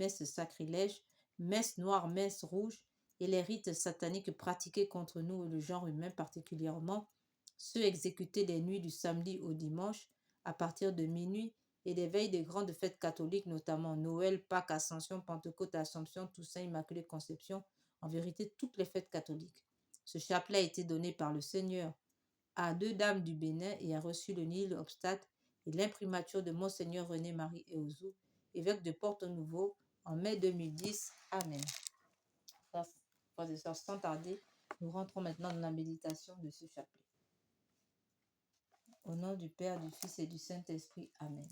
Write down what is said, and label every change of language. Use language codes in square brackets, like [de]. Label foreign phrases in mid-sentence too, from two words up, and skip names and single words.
[fr] messes sacrilèges, messes noires, messes rouges, et les rites sataniques pratiqués contre nous et le genre humain particulièrement, ceux exécutés les nuits du samedi au dimanche à partir de minuit et les veilles des grandes fêtes catholiques, notamment Noël, Pâques, Ascension, Pentecôte, Assomption, Toussaint, Immaculée Conception, en vérité toutes les fêtes catholiques. Ce chapelet a été donné par le Seigneur à deux dames du Bénin et a reçu le [la] nil obstate [fr] et l'imprimature de Monseigneur René-Marie Eouzou, évêque de Porto-Nouveau, en mai 2010. Amen. Frères et sœurs, sans tarder, nous rentrons maintenant dans la méditation de ce chapelet. Au nom du Père, du Fils et du Saint-Esprit. Amen.